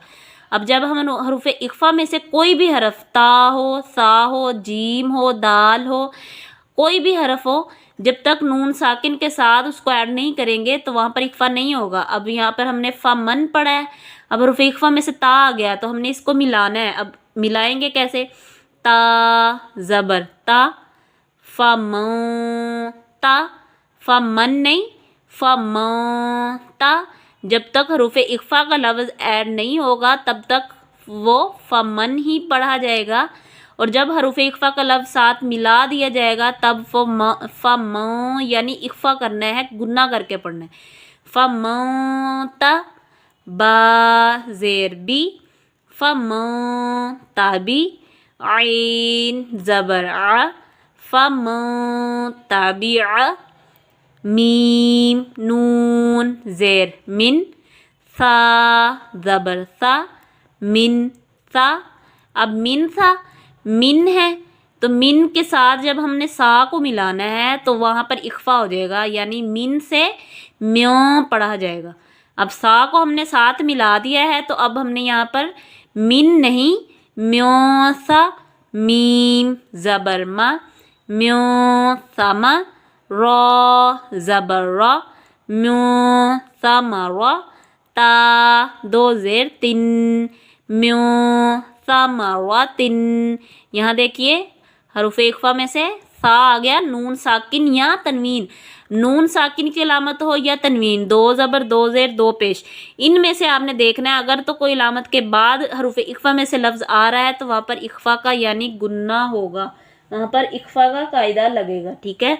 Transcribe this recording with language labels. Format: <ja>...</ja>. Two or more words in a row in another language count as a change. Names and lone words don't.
<ur>اب جب ہم حروف اخفا میں سے کوئی بھی حرف تا ہو، سا ہو، جیم ہو، دال ہو، کوئی بھی حرف ہو، جب تک نون ساکن کے ساتھ اس کو ایڈ نہیں کریں گے تو وہاں پر اخفا نہیں ہوگا۔ اب یہاں پر ہم نے فمن پڑھا ہے، اب حروف اخفا میں سے تا آ گیا تو ہم نے اس کو ملانا ہے۔ اب ملائیں گے کیسے؟ تا زبر تا، فمن تا، فمن نہیں، فمن تا، جب تک حروف اخفا کا لفظ ایڈ نہیں ہوگا تب تک وہ فمن ہی پڑھا جائے گا، اور جب حروف اخفا کا لفظ ساتھ ملا دیا جائے گا تب فمن یعنی اخفا کرنا ہے، گنہ کر کے پڑھنا ہے۔ فمن تا، با زیر بی، فمن تابی، عین زبر ع،</ur> <ar>فمن تابع،</ar> <ur>میم نون زیر من، سا زبر سا، من سا، اب من سا من ہے تو من کے ساتھ جب ہم نے سا کو ملانا ہے تو وہاں پر اخفا ہو جائے گا، یعنی من سے میوں پڑھا جائے گا۔ اب سا کو ہم نے ساتھ ملا دیا ہے تو اب ہم نے یہاں پر من نہیں میوں سا، میم زبر ما، میوں سما، را زبر را، میوں سمرا، تا دو زیر تن، میوں سمراتن۔ یہاں دیکھیے حروف اخفا میں سے سا آ گیا، نون ساکن یا تنوین، نون ساکن کی علامت ہو یا تنوین، دو زبر دو زیر دو پیش، ان میں سے آپ نے دیکھنا ہے۔ اگر تو کوئی علامت کے بعد حروف اخفا میں سے لفظ آ رہا ہے تو وہاں پر اخفا کا یعنی گنہ ہوگا، وہاں پر اخفا کا قاعدہ لگے گا، ٹھیک ہے۔</ur>